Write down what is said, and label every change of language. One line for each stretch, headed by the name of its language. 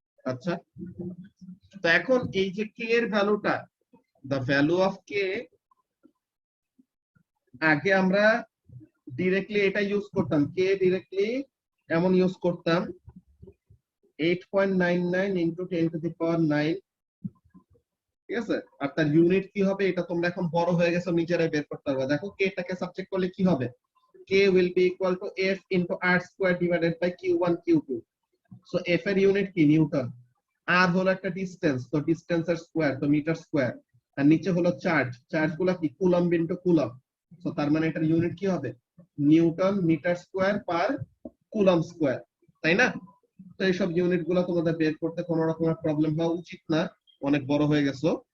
Bangla: আচ্ছা, তো এখন এই যে কে এর ভ্যালুটা, the value of k, আগে আমরা ডিরেক্টলি এটা ইউজ করতাম, কে ডিরেক্টলি এমন ইউজ করতাম 8.99 ইনটু 10 টু দি পাওয়ার 9। ঠিক আছে, আর তার ইউনিট কি হবে এটা তোমরা এখন বড় হয়ে গেছো, নিজেরাই বের করতে পারবে।
English: দেখো কে টাকে সাবজেক্ট করলে কি হবে, k will be equal to f into r square divided by q1 q2।
Bangla: So f এর ইউনিট কি? নিউটন। আর হলো একটা ডিসটেন্স, তো ডিসটেন্সের স্কয়ার, তো মিটার স্কয়ার। আর নিচে হলো চার্জ, চার্জ গুলো কি? Coulomb into coulomb. সো তার মানে এটার ইউনিট কি হবে? নিউটন মিটার স্কয়ার পার কুলম্ব স্কয়ার, তাই না? তো এইসব ইউনিট গুলো তোমাদের বের করতে কোনো রকমের প্রবলেম হওয়া উচিত না, অনেক বড় হয়ে গেছো।